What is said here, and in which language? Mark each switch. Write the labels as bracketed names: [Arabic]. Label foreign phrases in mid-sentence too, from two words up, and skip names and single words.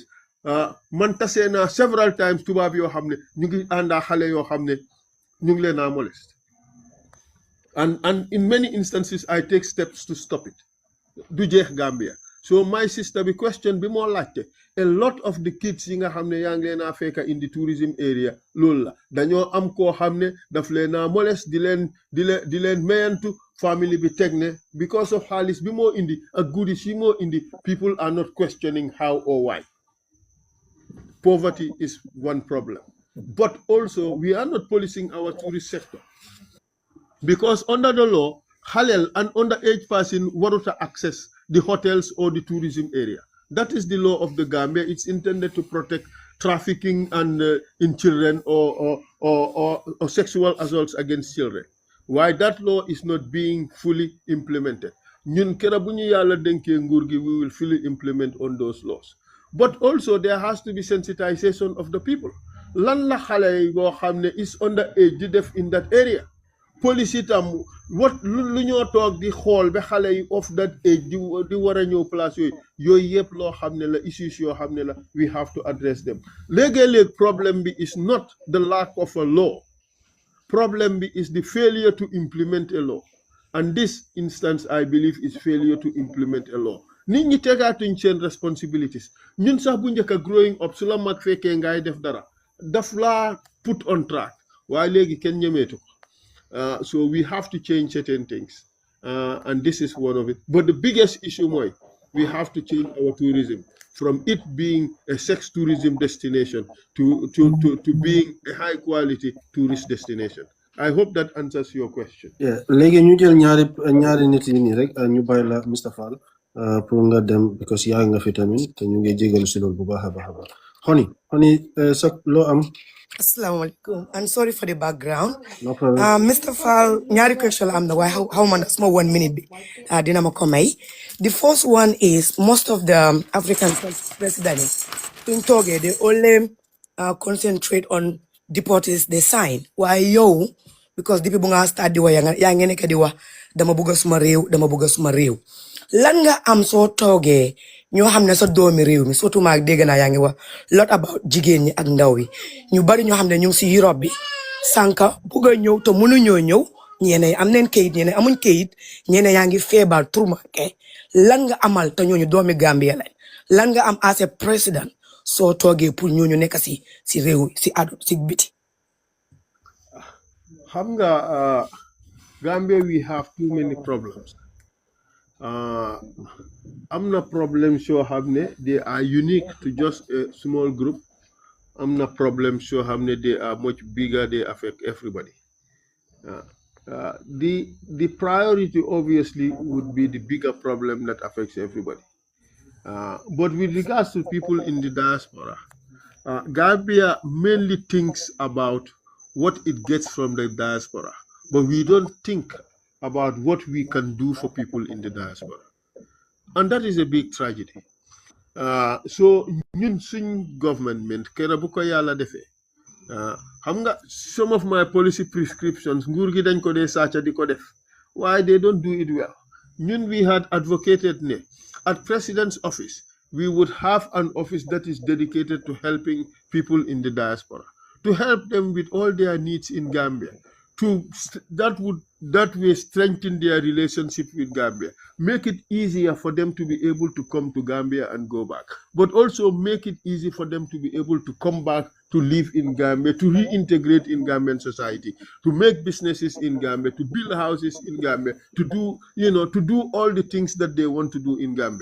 [Wolof] Man tase na [English] several times [Wolof] tubaab yoo xam ne ñu ngi àndaa xale yoo xam ne ñu ngi leen a molest. [English] And in many instances I take steps to stop it. [Wolof] Du jeex Gambia. [English] So my sister, the question be more like a lot of the kids [Wolof] yi nga xam ne yaa ngi leen a fekk [English] in the tourism area [Wolof] loolu la dañoo am koo xam ne daf leen a molest di leen mayantu family bi teg ne [English] because of [Wolof] xaalis bi moo indi ak goodies yi moo indi [English] people are not questioning how or why. Poverty is one problem, but also we are not policing our tourist sector because under the law halal and underage person waruta access the hotels or the tourism area. That is the law of the Gambia. It's intended to protect trafficking and in children or sexual assaults against children. Why that law is not being fully implemented. [Wolof] Ñun kera bu ñu Yàlla dénkee nguur gi, [English] we will fully implement on those laws. But also there has to be sensitization of the people. [Wolof] Lan la xale yi boo xam ne [English] is underage [Wolof] di def [English] in that area. [Wolof] Police itam what lu ñoo toog di xool ba xale yi [English] of that age [Wolof] di war a ñëw place yooyu yëpp loo xam ne la issues yoo xam ne la [English] we have to address them. [Wolof] Léegi-léeg problem bi [English] is not the lack of a law. Problem bi is the failure to implement a law. And this instance, I believe, is failure to implement a law. [Wolof] Nit ñi tegaatuñ seen responsibilities. Ñun sax bu njëkk [English] growing up [Wolof] su la mag fekkee ngay def dara daf laa [English] put on track [Wolof] waaye léegi kenn ñemeetu ko. [English] So we have to change certain things, and this is one of it. But the biggest issue, we have to change our tourism from it being a sex tourism destination to being a high quality tourist destination. I hope that answers your question. Yeah, [Wolof] léegi ñu jël ñaari nit yi nii rek ñu bàyyi la Mr. Fall pour nga dem because yaa nga fi tamit te ñu ngi jégalu si loolu bu baax a baax a baax. Honey, sa loo am. [Arabic] Assalamu alaikum. [English] I'm sorry for the background. No problem. Mr. [Wolof] Fall, nyari question am na [English] why how [Wolof] man small 1 minute bi. Dinama komay. [English] The first one is most of the African presidents in Toge they only concentrate on deportees they sign. Why yo? Because the people [Wolof] nga start di wa yang ngene ka di wa dama buga suma rew. Lan nga am so toogee ñoo xam ne sa doomi réew mi surtout maag dégg naa yaa ngi wax [English] lot about [Wolof] jigéen ñi ak ndaw yi ñu bari ñoo xam ne ñu ngi si Europe bi sànka bugg a ñëw te mënuñoo ñëw ñeene am neen kayit ñeene amuñ kayit ñeene yaa ngi feebar turmanke lan nga amal te ñooñu doomi Gambia lañ lan nga am [English] as a président [Wolof] soo toogee pour ñooñu nekk si réew si biti. Xam nga [English] Gambia we have too many problems. [Wolof] Am na problems yoo xam ne [English] they are unique to just a small group. [Wolof] Am na problems yoo xam ne [English] they are much bigger, they affect everybody. The priority obviously would be the bigger problem that affects everybody. But with regards to people in the diaspora, Gambia mainly thinks about what it gets from the diaspora, but we don't think about what we can do for people in the diaspora. And that is a big tragedy. [Wolof] So ñun suñ government kera bu ko yàlla defee xam nga [English] some of my policy prescriptions [Wolof] nguur gi dañ ko dee sàcca di ko def [English] why they don't do it well. ñun we had advocated ne at president's office we would have an office that is dedicated to helping people in the diaspora, to help them with all their needs in Gambia, that way strengthen their relationship with Gambia, make it easier for them to be able to come to Gambia and go back, but also make it easy for them to be able to come back to live in Gambia, to reintegrate in Gambian society, to make businesses in Gambia, to build houses in Gambia, to do, to do all the things that they want to do in Gambia.